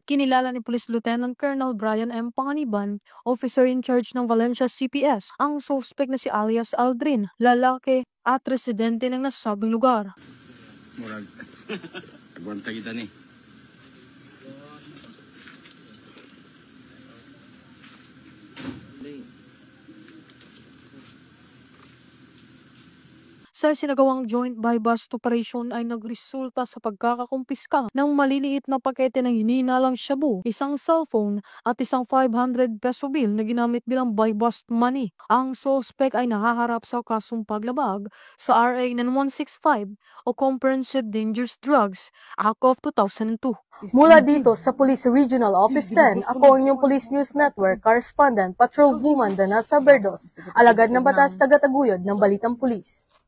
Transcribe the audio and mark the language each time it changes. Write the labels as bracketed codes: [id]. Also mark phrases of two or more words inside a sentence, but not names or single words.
[tl] Kinilala ni Police Lieutenant Colonel Brian M. Panganiban, [en] officer in charge [tl] ng Valencia CPS, ang suspect na si alias Aldrin, lalaki at residente ng nasabing lugar. [ceb] Murag, agwanta kita ni. [tl] Sa sinagawang [en] joint buy-bust operation [tl] ay nagresulta sa pagkakakumpiska ng maliliit na pakete ng hinihinalang shabu, isang cellphone at isang 500 peso bill na ginamit bilang [en] buy-bust money. [tl] Ang suspect ay nahaharap sa kasong paglabag sa RA 9165 o Comprehensive Dangerous Drugs Act of 2002. Mula dito sa Police Regional Office 10, ako ang inyong Police News Network correspondent, Patrolwoman Danessa Berdos, alagad ng batas, taga-taguyod ng Balitang Pulis.